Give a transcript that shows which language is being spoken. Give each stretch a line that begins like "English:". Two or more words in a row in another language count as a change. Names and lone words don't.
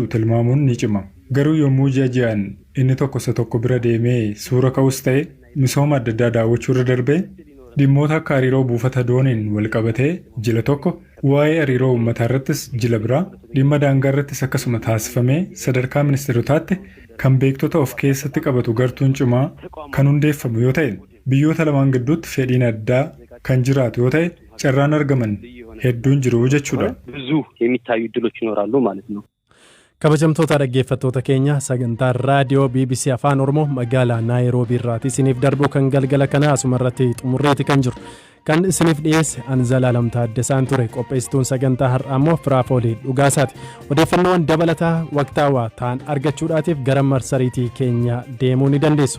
Oromo: tilmaamuun ni cima garuu yommuu ji'aan inni tokko isa tokko bira deemee suura ka'us ta'e misooma adda addaa daawwachuu irra darbee dhimmoota akka hariiroo buufata dooniin wal qabatee jila tokko waa'ee hariiroo uummataa irrattis jila biraa dhimma daangaa irrattis akkasuma taasifamee sadarkaa ministeerotaatti kan beektota of keessatti qabatu gartuun cimaa kan hundeeffamu yoo ta'e biyyoota lamaan gidduutti fedhiin addaa kan jiraatu yoo ta'e carraan argaman hedduun jiru jechuudha.
Amharic: ብዙ የሚታዩ ድሎች ይኖራሉ ማለት ነው።
Oromo: Kabajamtoota dhaggeeffattoota keenya sagantaa raadiyoo BBC Afaan Oromoo magaalaa Naayiroobii irraati isiniif darbuu kan galgala kana asuma irratti xumurreeti kan jiru. Kan isiniif dhiyeesse Anzalaalam Taaddasaan ture qopheessituun sagantaa har'aa immoo Firaafoolii Dhugaasaati. Odeeffannoowwan dabalataa waqtaawaa ta'an argachuudhaatiif gara marsariitii keenya deemuu ni dandeessu.